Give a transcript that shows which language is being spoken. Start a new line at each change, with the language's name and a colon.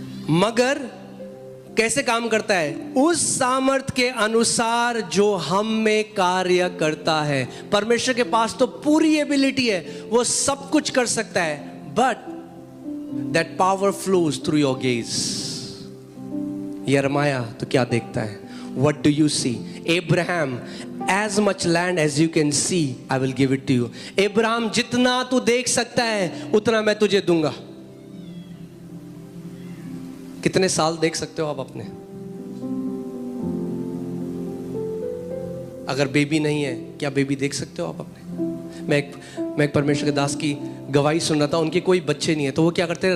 Hindi: मगर कैसे काम करता है? उस सामर्थ के अनुसार जो हम में कार्य करता है। परमेश्वर के पास तो पूरी एबिलिटी है, वो सब कुछ कर सकता है,
English: But that power flows through your gaze.
Hindi: यिर्मयाह तो क्या देखता है?
English: What do you see? Abraham, as much land as you can see, I will give it to you.
Hindi: Abraham, जितना तू देख सकता है उतना मैं तुझे दूंगा। कितने साल देख सकते हो आप अपने? अगर बेबी नहीं है, क्या बेबी देख सकते हो आप अपने? मैं एक परमेश्वर के दास की गवाही सुन रहा था, उनके कोई बच्चे नहीं है, तो वो क्या करते थे?